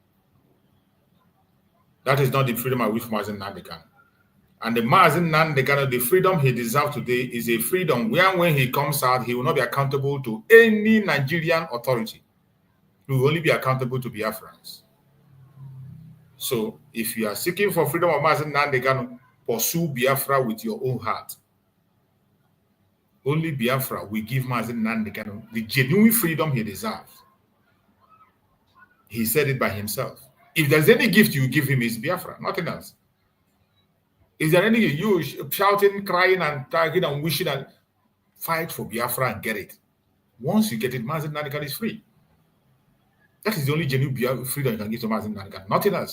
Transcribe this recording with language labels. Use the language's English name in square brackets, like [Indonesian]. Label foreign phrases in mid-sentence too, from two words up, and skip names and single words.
[English] That is not the freedom I wish for Mazi Nnamdi Kanu. And the Mazi Nnamdi Kanu, the freedom he deserves today is a freedom where when he comes out, he will not be accountable to any Nigerian authority. He will only be accountable to Biafrans. So if you are seeking for freedom of Mazi Nnamdi Kanu, pursue Biafra with your own heart. Only Biafra will give Mazi Nnamdi Kanu the genuine freedom he deserves. He said it by himself. If there's any gift you give him, it's Biafra, nothing else. Is there any you shouting, crying, and tagging and wishing? And fight for Biafra and get it. Once you get it, Mazi Nnamdi Kanu is free. That is the only genuine freedom you can give to Mazi Nnamdi Kanu. Nothing else.